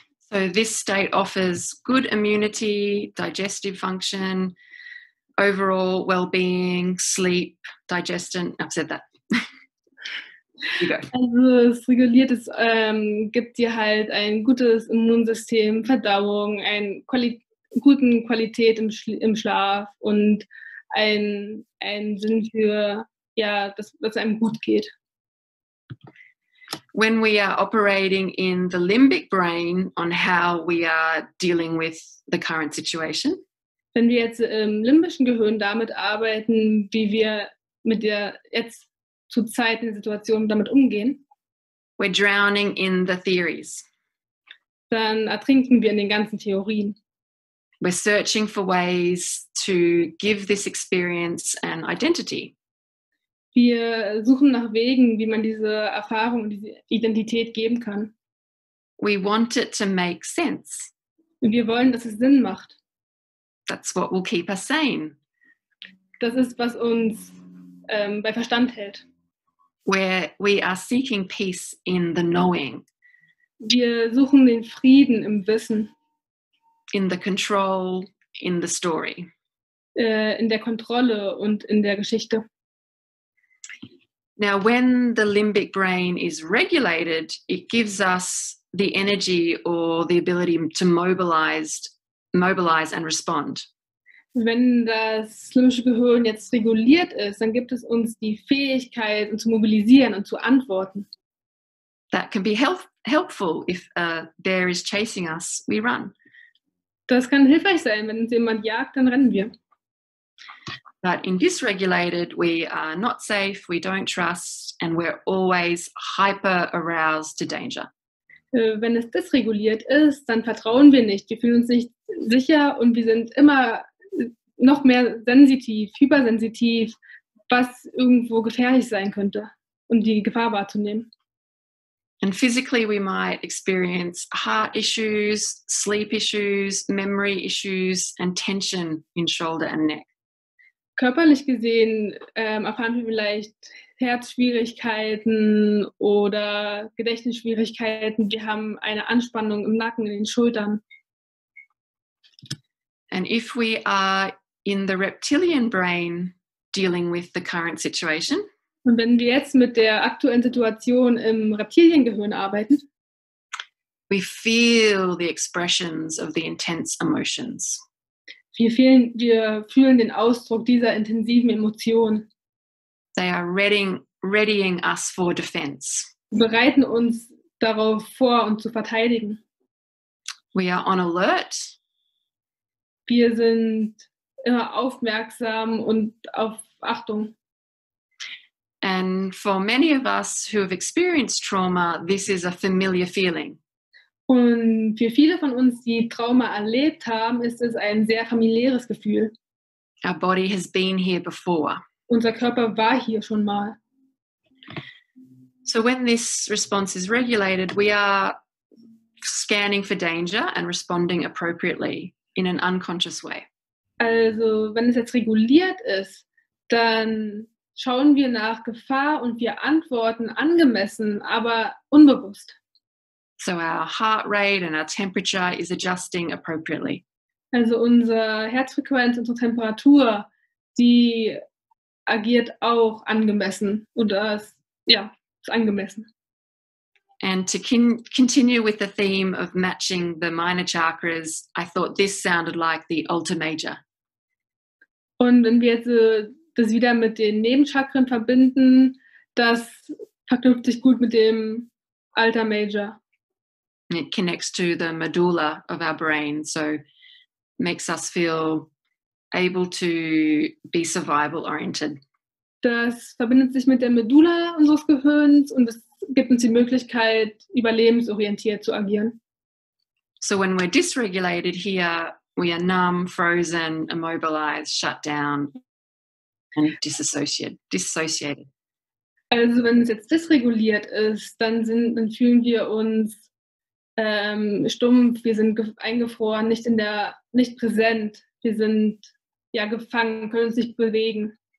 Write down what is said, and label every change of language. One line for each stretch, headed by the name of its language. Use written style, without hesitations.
English: So this state offers good immunity, digestive function, overall well-being, sleep, digestion. I've said that. You go.
German: Also es reguliert, es gibt dir halt ein gutes Immunsystem, Verdauung, eine guten Qualität im Schlaf und ein Sinn für, dass einem gut geht.
English: When we are operating in the limbic brain on how we are dealing with the current situation,
German: wenn wir jetzt im limbischen Gehirn damit arbeiten, wie wir mit der jetzt zurzeit in der Situation damit umgehen,
English: we're drowning in the theories.
German: Dann ertrinken wir in den ganzen Theorien.
English: We're searching for ways to give this experience an identity.
German: Wir suchen nach Wegen, wie man diese Erfahrung und diese Identität geben kann.
English: We want it to make sense.
German: Und wir wollen, dass es Sinn macht.
English: That's what will keep us sane.
German: Das ist, was uns bei Verstand hält.
English: Where we are seeking peace in the knowing,
German: Wir suchen den Frieden im Wissen,
English: in the control, in the story.
German: in der Kontrolle und in der Geschichte.
English: Now, when the limbic brain is regulated, it gives us the energy or the ability to mobilize and respond.
German: Wenn das limbische Gehirn jetzt reguliert ist, dann gibt es uns die Fähigkeit, uns zu mobilisieren und zu antworten.
English: That can be helpful if a bear is chasing us, we run.
German: Das kann hilfreich sein, wenn uns jemand jagt, dann rennen wir.
English: But in dysregulated, we are not safe, we don't trust, and we're always hyper aroused to danger.
German: Wenn es dysreguliert ist, dann vertrauen wir nicht. Wir fühlen uns nicht sicher und wir sind immer noch mehr sensitiv, hypersensitiv, was irgendwo gefährlich sein könnte, um die Gefahr wahrzunehmen.
English: And physically, we might experience heart issues, sleep issues, memory issues, and tension in shoulder and neck.
German: Körperlich gesehen erfahren wir vielleicht Herzschwierigkeiten oder Gedächtnisschwierigkeiten. Wir haben eine Anspannung im Nacken, in den Schultern.
English: And if we are in the reptilian brain dealing with the current situation,
German: und wenn wir jetzt mit der aktuellen Situation im Reptiliengehirn arbeiten,
English: we feel the expressions of the intense emotions.
German: Wir fühlen den Ausdruck dieser intensiven Emotionen.
English: They are readying us for defense.
German: Wir bereiten uns darauf vor, uns zu verteidigen.
English: We are on alert.
German: Wir sind immer aufmerksam und auf Achtung.
English: And for many of us who have experienced trauma, this is a familiar feeling.
German: Und für viele von uns, die Trauma erlebt haben, ist es ein sehr familiäres Gefühl.
English: Our body has been here before.
German: Unser Körper war hier schon mal.
English: So when this response is regulated, we are scanning for danger and responding appropriately in an unconscious way.
German: Also, wenn es jetzt reguliert ist, dann schauen wir nach Gefahr und wir antworten angemessen, aber unbewusst.
English: So our heart rate and our temperature is adjusting appropriately.
German: Also unsere Herzfrequenz, unsere Temperatur, die agiert auch angemessen oder ist angemessen.
English: And to continue with the theme of matching the minor chakras, I thought this sounded like the alter major.
German: Und wenn wir jetzt das wieder mit den Nebenchakren verbinden, das verknüpft sich gut mit dem alter major.
English: It connects to the medulla of our brain, so makes us feel able to be survival oriented.
German: Das verbindet sich mit der Medulla unseres Gehirns und es gibt uns die Möglichkeit, überlebensorientiert zu agieren.
English: So when we're dysregulated here, we are numb, frozen, immobilized, shut down, and dissociated.
German: Also wenn es jetzt dysreguliert ist, dann fühlen wir uns stumpf, wir sind eingefroren, nicht präsent, wir sind gefangen, können uns nicht bewegen.